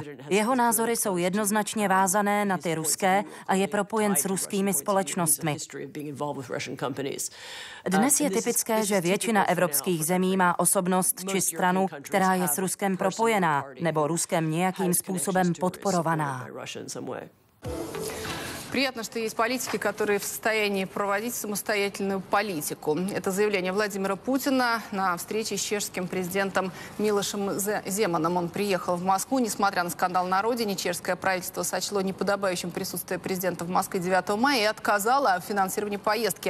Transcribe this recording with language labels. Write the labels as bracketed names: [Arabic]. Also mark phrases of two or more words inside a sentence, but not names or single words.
[Czech] Jeho názory jsou jednoznačně vázané na ty ruské a je propojen s ruskými společnostmi. Dnes je typické, že většina evropských zemí má osobnost či stranu, která je s Ruskem propojená nebo Ruskem nějakým způsobem podporovaná. [Russian] Приятно, что есть политики, которые в состоянии проводить самостоятельную политику. Это заявление Владимира Путина на встрече с чешским президентом Милошем Земаном. Он приехал в Москву. Несмотря на скандал на родине, чешское правительство сочло неподобающим присутствие президента в Москве 9 мая и отказало в финансировании поездки.